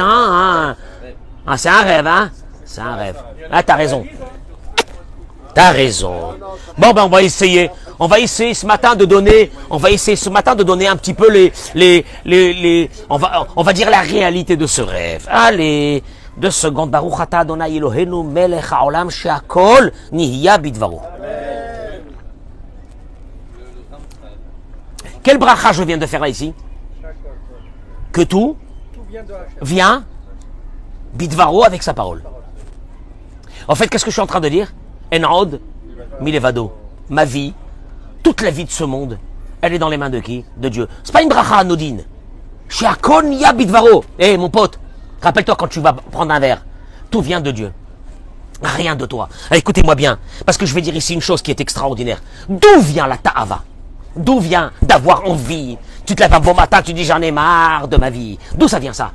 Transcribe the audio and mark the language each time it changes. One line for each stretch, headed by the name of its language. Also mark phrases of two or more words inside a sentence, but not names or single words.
French: Hein. Ah, c'est un rêve, hein? C'est un rêve. Ah, t'as raison. Bon, ben, on va essayer ce matin de donner un petit peu on va dire la réalité de ce rêve. Allez, 2 secondes.
Hebrew: ברוך אתה אדוני אלוהינו מלך העולם שהכל נהיה בדברו.
French: Quel bracha je viens de faire là ici? Que tout vient bidvaro avec sa parole. En fait, qu'est-ce que je suis en train de dire?
Hebrew: אין עוד מלבדו.
French: Ma vie, toute la vie de ce monde, elle est dans les mains de qui? De Dieu. C'est pas une bracha anodine.
Hebrew: שהכל נהיה בדברו.
French: Mon pote, rappelle-toi quand tu vas prendre un verre, tout vient de Dieu. Rien de toi. Écoutez-moi bien, parce que je vais dire ici une chose qui est extraordinaire. D'où vient la ta'ava? D'où vient d'avoir envie? Tu te lèves un bon matin, tu dis j'en ai marre de ma vie. D'où ça vient ça?